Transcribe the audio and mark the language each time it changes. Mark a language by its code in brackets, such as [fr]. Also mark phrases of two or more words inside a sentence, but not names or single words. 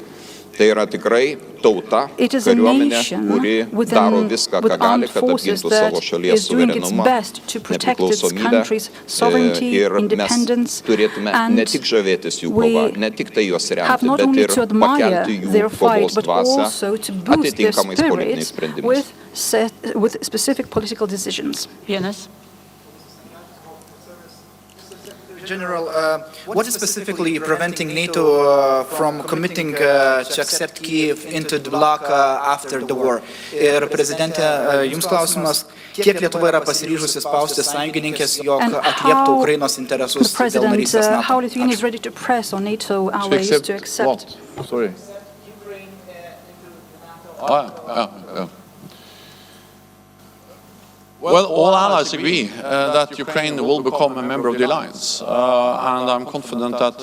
[lt] Tai yra tikrai tauta, kariuomenė, kuri daro viską, ką gali, kad apgintų savo šalies suverenumą, nepriklausomybę, ir mes turėtume ne tik žavėtis jų kova, ne tik tai juos remti, bet ir pakelti jų kovos dvasią atitinkamais politiniais sprendimais. [en] General, what is specifically preventing NATO from committing to accept Kyiv into the bloc after the war? [lt] Ir prezidentė, jums klausimas, kiek Lietuva yra pasiryžusi spausti sąjungininkės, jog atlieptų Ukrainos interesus dėl narystės NATO? [en] How Lithuania is ready to press on NATO allies to accept Sorry. Ukraine into NATO? Well, all allies agree that Ukraine will become a member of the alliance, and I'm confident that